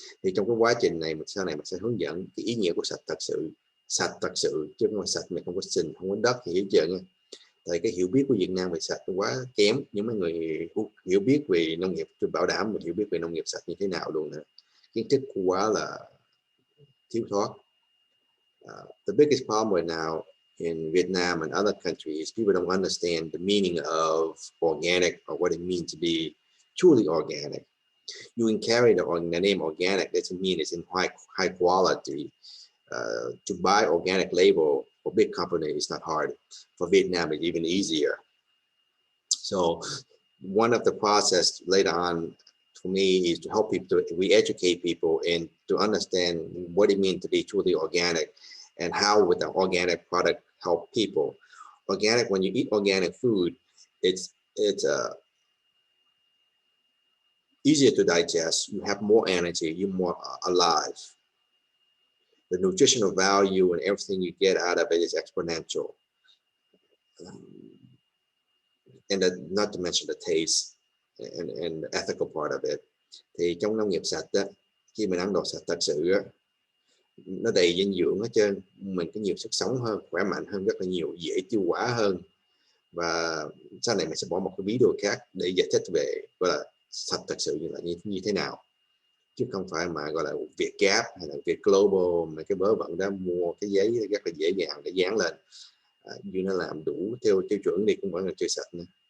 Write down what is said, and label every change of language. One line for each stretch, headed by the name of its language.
Vietnamese: Thì trong cái quá trình này sau này mình sẽ hướng dẫn cái ý nghĩa của sạch thật sự chứ không phải sạch mà không có sình, không có đất thì hết trơn nha. Tại cái hiểu biết của Việt Nam về sạch quá kém. Những người hiểu biết về nông nghiệp, tôi bảo đảm mình hiểu biết về nông nghiệp sạch như thế nào luôn nữa, kiến thức quá là thiếu thoát.
English: The biggest problem right now in Vietnam and other countries, people don't understand the meaning of organic or what it means to be truly organic. You can carry the name organic, doesn't mean it's in high quality. To buy organic label for big company is not hard. For Vietnam, it's even easier. So one of the process later on for me is to help people, we educate people and to understand what it means to be truly organic and how would the organic product help people. Organic, when you eat organic food, it's easier to digest, you have more energy, you're more alive. The nutritional value and everything you get out of it is exponential. And not to mention the taste and the ethical part of it.
Vietnamese: Thì trong nông nghiệp sạch đó, khi mình ăn đồ sạch thật sự đó, nó đầy dinh dưỡng hết trơn, mình có nhiều sức sống hơn, khỏe mạnh hơn rất là nhiều, dễ tiêu hóa hơn. Và sau này mình sẽ bỏ một cái video khác để giải thích về gọi là sạch thật sự như thế nào, chứ không phải mà gọi là Việt Gap hay là Việt Global mà cái bớ bận đó mua cái giấy rất là dễ dàng để dán lên, như nó làm đủ theo tiêu chuẩn đi cũng vẫn là chưa sạch nữa.